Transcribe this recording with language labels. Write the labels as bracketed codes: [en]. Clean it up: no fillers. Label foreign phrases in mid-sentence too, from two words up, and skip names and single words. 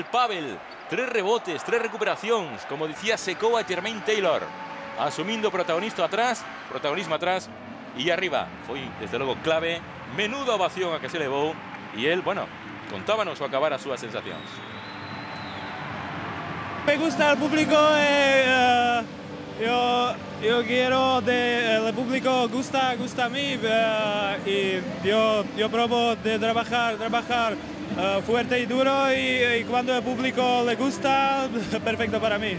[gl] 3 rebotes, 3 recuperacións. Como dicía Secoa e Jermaine Taylor. Asumindo protagonismo atrás. E arriba. Foi, desde logo, clave. Menuda ovación a que se levou. E el, bueno, contábanos o acabar as súas sensacións. [es] Me gusta el público, yo quiero el público gusta a mí y yo probo de trabajar fuerte y duro y cuando el público le gusta, perfecto para mí.